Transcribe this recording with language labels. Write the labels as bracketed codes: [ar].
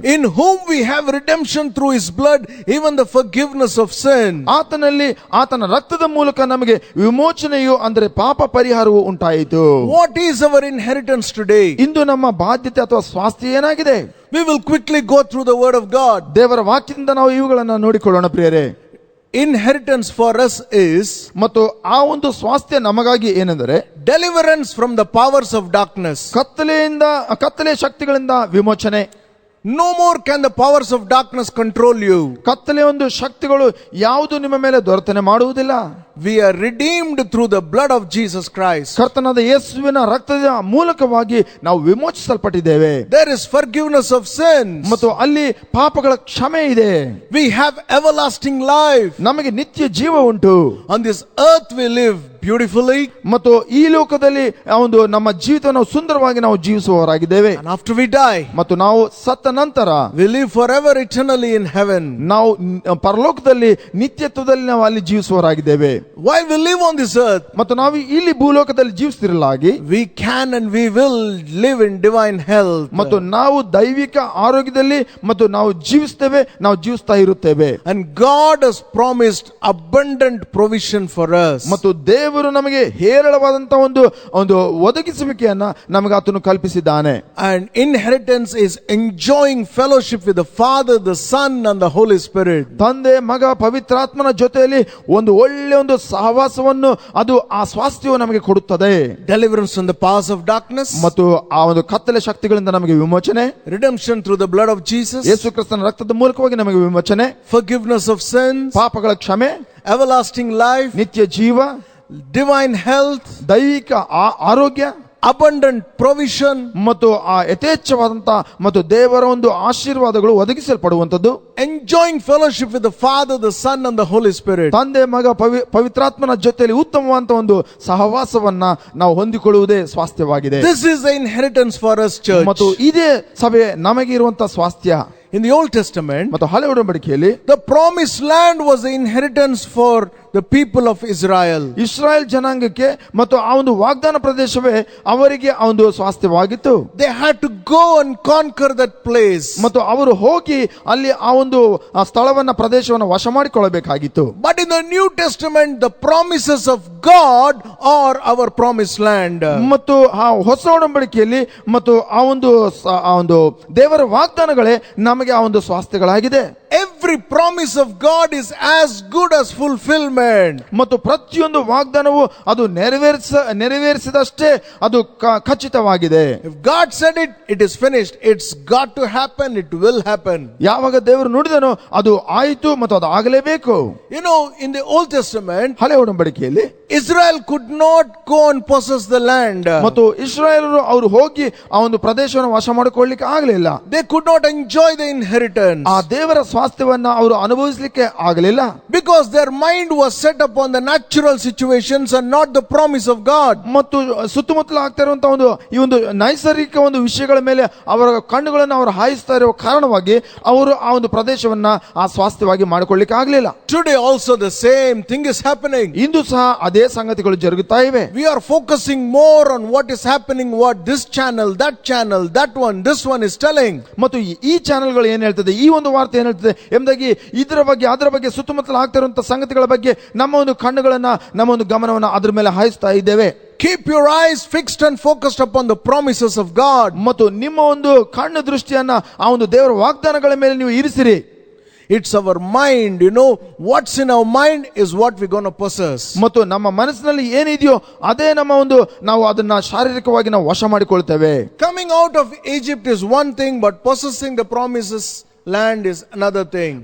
[en] In whom we have redemption through his blood, even the forgiveness of sin. [kn] ಆತನಲ್ಲಿ ಆತನ ರಕ್ತದ ಮೂಲಕ ನಮಗೆ ವಿಮೋಚನೆಯು ಅಂದರೆ ಪಾಪ ಪರಿಹಾರವು ಉಂಟಾಯಿತು. [en] What is our inheritance today? [kn] ಇಂದು ನಮ್ಮ ಬಾಧ್ಯತೆ ಅಥವಾ ಸ್ವಾಸ್ಥ್ಯ ಏನಾಗಿದೆ? [en] We will quickly go through the word of God. [kn] ದೇವರ ವಾಕ್ಯದಿಂದ ನಾವು ಇವುಗಳನ್ನು ನೋಡಿಕೊಳ್ಳೋಣ ಪ್ರಿಯರೇ. [en] Inheritance for us is, [kn] ಮತ್ತು ಆ ಒಂದು ಸ್ವಾಸ್ಥ್ಯ ನಮಗಾಗಿ ಏನೆಂದರೆ, [en] deliverance from the powers of darkness. [kn] ಕತ್ತಲೆ ಶಕ್ತಿಗಳಿಂದ ವಿಮೋಚನೆ. [en] No more can the powers of darkness control you. [kn] ಕತ್ತಲೆ ಒಂದು ಶಕ್ತಿಗಳು ಯಾವುದು ನಿಮ್ಮ ಮೇಲೆ ದೊರೆತನೆ ಮಾಡುವುದಿಲ್ಲ. [en] We are redeemed through the blood of Jesus Christ. [kn] ಕರ್ತನಾದ ಯೇಸುವಿನ ರಕ್ತದ ಮೂಲಕವಾಗಿ ನಾವು ವಿಮೋಚಿಸಲ್ಪಟ್ಟಿದ್ದೇವೆ. [en] There is forgiveness of sins. [kn] ಮತ್ತು ಅಲ್ಲಿ ಪಾಪಗಳ ಕ್ಷಮೆ ಇದೆ. [en] We have everlasting life. [kn] ನಮಗೆ ನಿತ್ಯ ಜೀವ ಉಂಟು. [en] On this earth we live beautifully. [kn] ಮತ್ತು ಈ ಲೋಕದಲ್ಲಿ ಒಂದು ನಮ್ಮ ಜೀವಿತವನ್ನು ಸುಂದರವಾಗಿ ನಾವು ಜೀವಿಸುವವರಾಗಿದ್ದೇವೆ. [en] And after we die, [kn] ಮತ್ತು ನಾವು ಸತ್ತ ನಂತರ [en] we live forever eternally in heaven. [kn] ನಾವು ಪರಲೋಕದಲ್ಲಿ ನಿತ್ಯತ್ವದಲ್ಲಿ ನಾವು ಅಲ್ಲಿ ಜೀವಿಸುವವರಾಗಿದ್ದೇವೆ. [en] While we live on this earth, [kn] ಮತ್ತು ನಾವು ಇಲ್ಲಿ ಭೂಲೋಕದಲ್ಲಿ ಜೀವಿಸುತ್ತಿರಲಾಗಿ, [en] we can and we will live in divine health. [kn] ಮತ್ತು ನಾವು ದೈವಿಕ ಆರೋಗ್ಯದಲ್ಲಿ ಮತ್ತು ನಾವು ಜೀವಿಸ್ತಾ ಇರುತ್ತೇವೆ. [en] And God has promised abundant provision for us. [kn] ಮತ್ತು ದೇವರು ನಮಗೆ ಹೇರಳವಾದಂತ ಒಂದು ಒದಗಿಸುವಿಕೆಯನ್ನ ನಮಗೆ ಆತನು ಕಲ್ಪಿಸಿದ್ದಾನೆ. [en] And inheritance is enjoying fellowship with the Father, the Son and the Holy Spirit. [kn] ತಂದೆ, ಮಗ, ಪವಿತ್ರಾತ್ಮನ ಜೊತೆಯಲ್ಲಿ ಒಂದು ಒಳ್ಳೆ ಒಂದು ಸಹವಾಸವನ್ನು ಅದು ಆ ಸ್ವಾಸ್ಥ್ಯವು ನಮಗೆ ಕೊಡುತ್ತದೆ. [en] Deliverance from the powers of darkness. [kn] ಮತ್ತು ಆ ಒಂದು ಕತ್ತಲೆ ಶಕ್ತಿಗಳಿಂದ ನಮಗೆ ವಿಮೋಚನೆ. [en] Redemption through the blood of Jesus. [kn] ಯೇಸು ಕ್ರಿಸ್ತನ ರಕ್ತದ ಮೂಲಕವಾಗಿ ನಮಗೆ ವಿಮೋಚನೆ. [en] Forgiveness of sins. [kn] ಪಾಪಗಳ ಕ್ಷಮೆ. [en] Everlasting life. [kn] ನಿತ್ಯ ಜೀವ. [en] Divine health. [kn] ದೈವಿಕ ಆರೋಗ್ಯ. [en] abundant provision. [kn] ಮತ್ತು ಆ ಯಥೇಚ್ಛವಾದಂತ ಮತ್ತು ದೇವರ ಒಂದು ಆಶೀರ್ವಾದಗಳು ಒದಗಿಸಲ್ಪಡುವಂತದ್ದು. [en] Enjoying fellowship with the Father, the Son and the Holy Spirit. [kn] ತಂದೆ, ಮಗ, ಪವಿತ್ರಾತ್ಮನ ಜೊತೆಯಲ್ಲಿ ಉತ್ತಮವಾದಂತ ಒಂದು ಸಹವಾಸವನ್ನ ನಾವು ಹೊಂದಿಕೊಳ್ಳುವುದೇ ಸ್ವಾಸ್ಥ್ಯವಾಗಿದೆ. [en] This is the inheritance for us, church. [kn] ಮತ್ತು ಇದೇ ಸಭೆ ನಮಗೆ ಇರುವಂತ ಸ್ವಾಸ್ಥ್ಯ. [en] In the Old Testament, [kn] ಮತ್ತು ಹಳೆ ಒಡಂಬಡಿಕೆಯಲ್ಲಿ [en] the promised land was the inheritance for the people of Israel. [kn] Israel ಜನಾಂಗಕ್ಕೆ ಮತ್ತು ಆ ಒಂದು ವಾಗ್ದಾನ ಪ್ರದೇಶವೇ ಅವರಿಗೆ ಆ ಒಂದು ಸ್ವಾಸ್ಥ್ಯವಾಗಿತ್ತು. [en] They had to go and conquer that place. [kn] ಮತ್ತು ಅವರು ಹೋಗಿ ಅಲ್ಲಿ ಆ ಒಂದು ಸ್ಥಳವನ್ನ ಪ್ರದೇಶವನ್ನು ವಶ ಮಾಡಿಕೊಳ್ಳಬೇಕಾಗಿತ್ತು. [en] But in the New Testament, the promises of God are our promised land. [kn] ಮತ್ತು ಆ ಹೊಸ ಒಡಂಬಡಿಕೆಯಲ್ಲಿ ಮತ್ತು ಆ ಒಂದು ದೇವರ ವಾಗ್ದಾನಗಳೇ ನಮಗೆ ಆ ಒಂದು ಸ್ವಾಸ್ಥ್ಯಗಳಾಗಿದೆ. [en] Every promise of God is as good as fulfillment. [kn] ಮತ್ತು ಪ್ರತಿಯೊಂದು ವಾಗ್ದಾನವು ಅದು ನೆರವೇರಿಸಿದಷ್ಟೇ ಅದು ಖಚಿತವಾಗಿದೆ. [en] If God said it, it is finished. It's got to happen. It will happen. [kn] ಯಾವಾಗ ದೇವರು ನುಡಿದನೋ ಅದು ಆಯಿತು ಮತ್ತು ಅದು ಆಗಲೇಬೇಕು. [en] You know, in the Old Testament, [kn] ಹಳೆ ಒಡಂಬಡಿಕೆಯಲ್ಲಿ [en] Israel could not go and possess the land. [kn] ಮತ್ತು ಇಸ್ರಾಯೇಲರು ಅವರು ಹೋಗಿ ಆ ಒಂದು ಪ್ರದೇಶವನ್ನು ವಶ ಮಾಡಿಕೊಳ್ಳಲಿಕ್ಕೆ ಆಗಲಿಲ್ಲ. [en] They could not enjoy the inheritance. [kn] ಆ ದೇವರ ಸ್ವಾಸ್ಥ್ಯವನ್ನ ಅವುಗಳನ್ನ ಅವರು ಅನುಭವಿಸಲಿಕ್ಕೆ ಆಗಲಿಲ್ಲ. [en] Because their mind was set upon the natural situations and not the promise of God. [kn] ಮತ್ತು ಸುತ್ತಮುತ್ತಲು ಆಗ್ತಾ ಇರುವಂತಹ ಈ ಒಂದು ನೈಸರ್ಗಿಕ ಒಂದು ವಿಷಯಗಳ ಮೇಲೆ ಅವರ ಕಣ್ಣುಗಳನ್ನು ಅವರು ಹಾಯಿಸ್ತಾ ಇರುವ ಕಾರಣವಾಗಿ ಅವರು ಆ ಒಂದು ಪ್ರದೇಶವನ್ನ ಆ ಸ್ವಾಸ್ಥ್ಯವಾಗಿ ಮಾಡಿಕೊಳ್ಳಿಕ್ಕೆ ಆಗಲಿಲ್ಲ. [en] Today also the same thing is happening. [kn] ಇಂದು ಸಹ ಅದೇ ಸಂಗತಿಗಳು ಜರುಗುತ್ತಾ ಇವೆ. [en] We are focusing more on what is happening, what this channel, that one, this one is telling. [kn] ಮತ್ತು ಈ ಚಾನೆಲ್ಗಳು ಏನ್ ಹೇಳ್ತದೆ, ಈ ಒಂದು ವಾರ್ತೆ ಏನ್ ಹೇಳ್ತದೆ ಎಂಬುದಾಗಿ ಇದರ ಬಗ್ಗೆ ಅದರ ಬಗ್ಗೆ ಸುತ್ತಮುತ್ತಲು ಆಗ್ತಾ ಇರುವಂತಹ ಸಂಗತಿಗಳ ಬಗ್ಗೆ ನಮ್ಮ ಒಂದು ಕಣ್ಣುಗಳನ್ನ ನಮ್ಮ ಒಂದು ಗಮನವನ್ನ ಅದ್ರ ಮೇಲೆ ಹಾಯಿಸ್ತಾ ಇದ್ದೇವೆ. [en] Keep your eyes fixed and focused upon the promises of God. [kn] ಮತ್ತು ನಿಮ್ಮ ಒಂದು ಕಣ್ಣು ದೃಷ್ಟಿಯನ್ನ ಆ ಒಂದು ದೇವರ ವಾಗ್ದಾನಗಳ ಮೇಲೆ ನೀವು ಇರಿಸಿರಿ. [en] It's our mind, what's in our mind is what we're going to possess. [kn] ಮತ್ತು ನಮ್ಮ ಮನಸ್ಸಿನಲ್ಲಿ ಏನಿದೆಯೋ ಅದೇ ನಮ್ಮ ಒಂದು ನಾವು ಅದನ್ನ ಶಾರೀರಿಕವಾಗಿ ನಾವು ವಶ ಮಾಡಿಕೊಳ್ತೇವೆ. [en] Coming out of Egypt is one thing, but possessing the promises land is another thing.